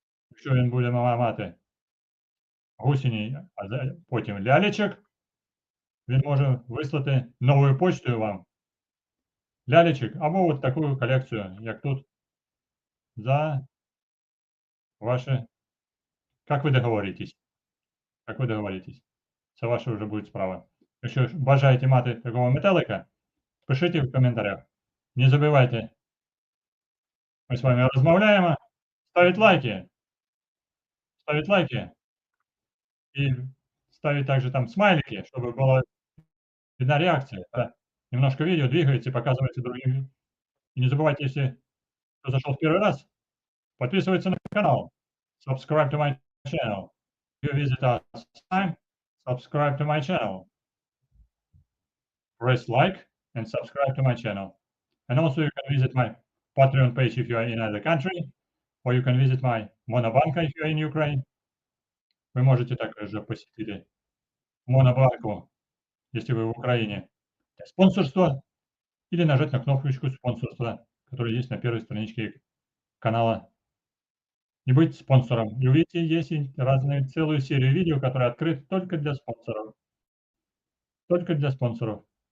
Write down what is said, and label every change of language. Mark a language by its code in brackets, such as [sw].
[uk] Якщо він буде мати гусеней, а потім лялечок, він може вислати новою почтою вам лялечок або от таку колекцію, як тут, за ваше... Как ви договоритесь? Це ваша вже буде справа. Якщо бажаєте мати такого метелика, пишіть в коментарях. [ru] Не забывайте, мы с вами [uk] розмовляємо, [ru] ставить лайки и ставить также там смайлики, чтобы была видна реакция. немножко видео, двигаете, показываете другим. И не забывайте, если кто зашел в первый раз, подписываться на канал. [en] Subscribe to my channel. If you visit us time, subscribe to my channel. Press like and subscribe to my channel. And also you can visit my Patreon page if you are in another country, or you can visit my Monobanka if you are in Ukraine. [ru] Вы можете также посетить Монобанку, если вы в Украине, для спонсорства, или нажать на кнопочку спонсорства, которая есть на первой страничке канала, и быть спонсором. И увидите, есть разные, целую серию видео, которые открыты только для спонсоров. Только для спонсоров.